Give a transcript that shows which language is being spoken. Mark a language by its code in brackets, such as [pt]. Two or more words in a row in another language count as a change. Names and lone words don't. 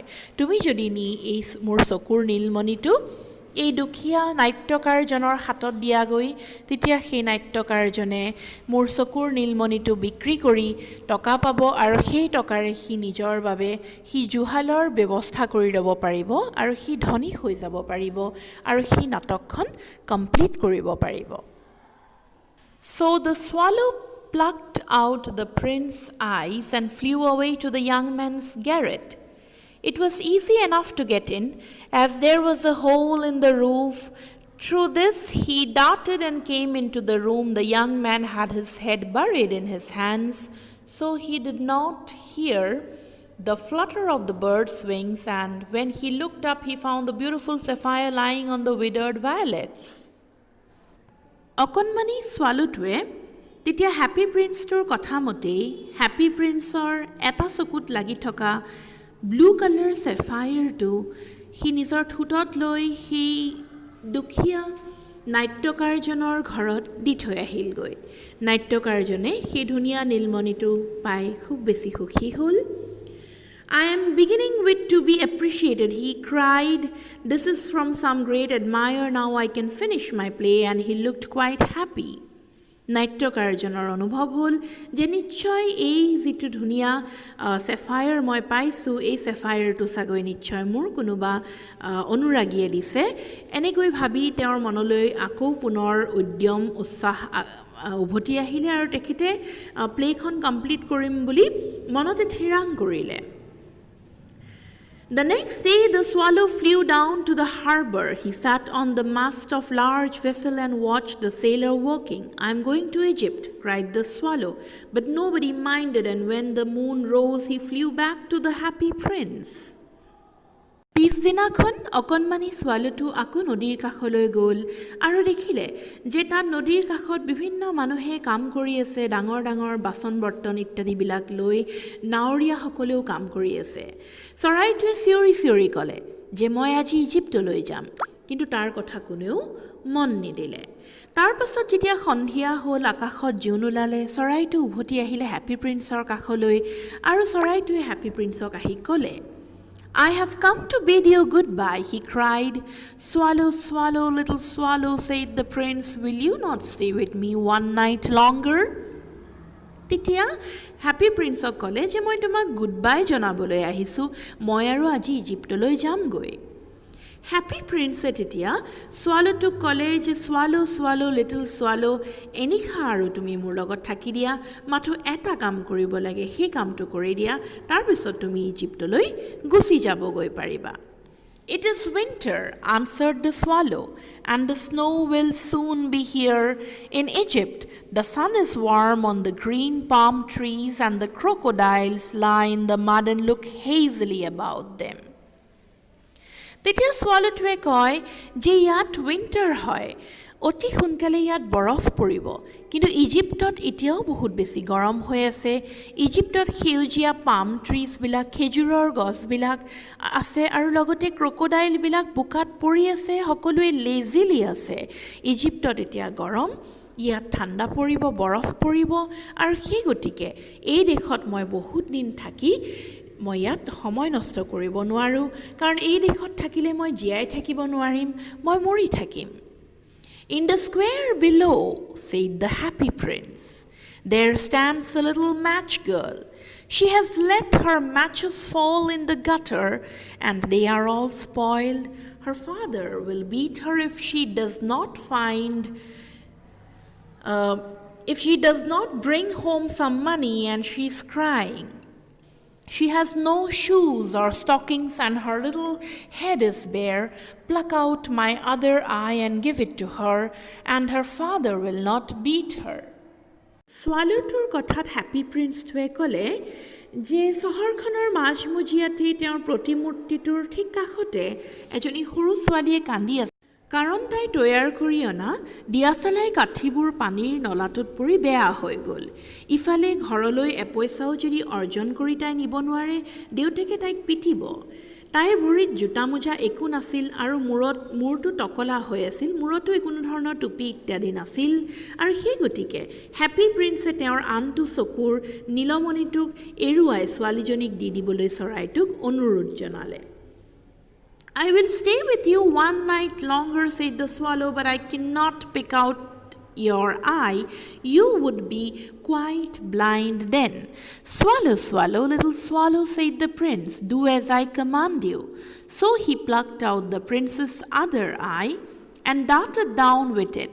[as] তুমি যদি নি এই মোৰ চকুৰ নীলমণিটো এই দুখীয়া নাট্যকাৰজনৰ হাতত দিয়াগৈ তেতিয়া সেই নাট্যকাৰজনে মোৰ চকুৰ নীলমণিটো বিক্ৰী কৰি টকা পাব আৰু সেই টকাৰে সি নিজৰ বাবে সি জুহালৰ ব্যৱস্থা কৰি ল'ব পাৰিব আৰু সি ধনী হৈ যাব পাৰিব আৰু সি নাটকখন কমপ্লিট কৰিব পাৰিব। [en] So the swallow plucked out the prince's eyes and flew away to the young man's garret. It was easy enough to get in, as there was a hole in the roof. Through this he darted and came into the room. The young man had his head buried in his hands, so he did not hear the flutter of the bird's wings, and when he looked up he found the beautiful sapphire lying on the withered violets. [as] অকণমানি ছোৱালীটোৱে তেতিয়া হেপী প্ৰিন্সটোৰ কথা মতেই হেপী প্ৰিন্সৰ এটা চকুত লাগি থকা [en] blue colour [as] চেফায়াৰটো সি নিজৰ ঠোঁটত লৈ সেই দুখীয়া নাট্যকাৰজনৰ ঘৰত দি থৈ আহিলগৈ। নাট্যকাৰজনে সেই ধুনীয়া নীলমণিটো পাই খুব বেছি সুখী হ'ল। [en] I am beginning with to be appreciated, he cried. This is from some great admirer. Now I can finish my play, and he looked quite happy. [as] নাট্যকাৰজনৰ অনুভৱ হ'ল যে নিশ্চয় এই যিটো ধুনীয়া চেফায়াৰ মই পাইছোঁ এই চেফায়াৰটো চাগৈ নিশ্চয় মোৰ কোনোবা অনুৰাগীয়ে দিছে। এনেকৈ ভাবি তেওঁৰ মনলৈ আকৌ পুনৰ উদ্যম উৎসাহ উভতি আহিলে আৰু তেখেতে [en] playখন complete [as] কৰিম বুলি মনতে থিৰাং কৰিলে। [en] The next day the swallow flew down to the harbor. He sat on the mast of large vessel and watched the sailor working. I am going to Egypt, cried the swallow, but nobody minded, and when the moon rose he flew back to the happy prince. [as] পিছদিনাখন অকণমানি ছোৱালীটো আকৌ নদীৰ কাষলৈ গ'ল আৰু দেখিলে যে তাত নদীৰ কাষত বিভিন্ন মানুহে কাম কৰি আছে, ডাঙৰ ডাঙৰ বাচন বৰ্তন ইত্যাদিবিলাক লৈ নাৱৰীয়াসকলেও কাম কৰি আছে। চৰাইটোৱে চিঞৰি চিঞৰি ক'লে যে মই আজি ইজিপ্তলৈ যাম, কিন্তু তাৰ কথা কোনেও মন নিদিলে। তাৰ পাছত যেতিয়া সন্ধিয়া হ'ল আকাশত জোন ওলালে, চৰাইটো উভতি আহিলে হেপী প্ৰিন্সৰ কাষলৈ আৰু চৰাইটোৱে হেপী প্ৰিন্সক আহি ক'লে [en] I have come to bid you goodbye, he cried. Swallow, swallow, little swallow, said the prince, will you not stay with me one night longer? [as] তেতিয়া হেপী প্ৰিন্সক ক'লে যে মই তোমাক [en] good bye [as] জনাবলৈ আহিছোঁ, মই আৰু আজি ইজিপ্তলৈ যামগৈ। হেপী প্ৰিন্সে তেতিয়া ছোৱালীটোক ক'লে যে [en] swallow swallow little swallow, [as] এনিশা আৰু তুমি মোৰ লগত থাকি দিয়া, মাথো এটা কাম কৰিব লাগে, সেই কামটো কৰি দিয়া, তাৰপিছত তুমি ইজিপ্তলৈ গুচি যাবগৈ পাৰিবা। [en] It is winter, answered the swallow, and the snow will soon be here. In Egypt, the sun is warm on the green palm trees, and the crocodiles lie in the mud and look hazily about them. [as] তেতিয়া ছোৱালীটোৱে কয় যে ইয়াত উইণ্টাৰ হয়, অতি সোনকালে ইয়াত বৰফ পৰিব, কিন্তু ইজিপ্তত এতিয়াও বহুত বেছি গৰম হৈ আছে। ইজিপ্তত সেউজীয়া [en] palm treesবিলাক, [as] খেজুৰৰ গছবিলাক আছে আৰু লগতে ক্ৰক'ডাইলবিলাক বোকাত পৰি আছে, সকলোৱে লেজিলি আছে। ইজিপ্তত এতিয়া গৰম, ইয়াত ঠাণ্ডা পৰিব, বৰফ পৰিব, আৰু সেই গতিকে এই দেশত মই বহুত দিন থাকি মই ইয়াত সময় নষ্ট কৰিব নোৱাৰোঁ, কাৰণ এই দেশত থাকিলে মই জীয়াই থাকিব নোৱাৰিম, মই মৰি থাকিম। [en] In the square below, said the happy prince, there stands a little match girl. She has let her matches fall in the gutter, and they are all spoiled. Her father will beat her if she does not bring home some money, and she's crying. She has no shoes or stockings, and her little head is bare. Pluck out my other eye and give it to her, and her father will not beat her. [as] ছোৱালীটোৰ কথাত হেপী প্ৰিন্সটোৱে ক'লে যে চহৰখনৰ মাজমজিয়াতেই তেওঁৰ প্ৰতিমূৰ্তিটোৰ ঠিক কাষতে এজনী সৰু ছোৱালীয়ে কান্দি আছে, কাৰণ তাই তৈয়াৰ কৰি অনা দিয়াচলাই কাঠিবোৰ পানীৰ নলাটোত পৰি বেয়া হৈ গ'ল। ইফালে ঘৰলৈ এপইচাও যদি অৰ্জন কৰি তাই নিব নোৱাৰে, দেউতাকে তাইক পিটিব। তাইৰ ভৰিত জোতা মোজা একো নাছিল আৰু মূৰটো টকলা হৈ আছিল, মূৰতো কোনো ধৰণৰ টুপি ইত্যাদি নাছিল, আৰু সেই গতিকে হেপী প্ৰিন্সে তেওঁৰ আনটো চকুৰ নীলমণিটোক এৰুৱাই ছোৱালীজনীক দি দিবলৈ চৰাইটোক অনুৰোধ জনালে। [en] I will stay with you one night longer, said the swallow, but I cannot pick out your eye. You would be quite blind then. Swallow, swallow, little swallow, said the prince, do as I command you. So he plucked out the prince's other eye and darted down with it.